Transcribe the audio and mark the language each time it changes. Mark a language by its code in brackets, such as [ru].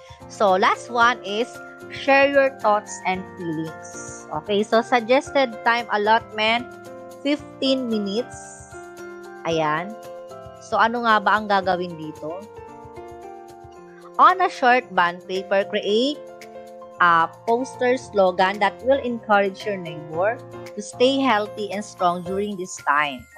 [en] So, last one is, share your thoughts and feelings. Okay, so suggested time allotment, 15 minutes. Ayan. [tl] So, ano nga ba ang gagawin dito? [en] On a short bond paper, create a poster slogan that will encourage your neighbor to stay healthy and strong during this time.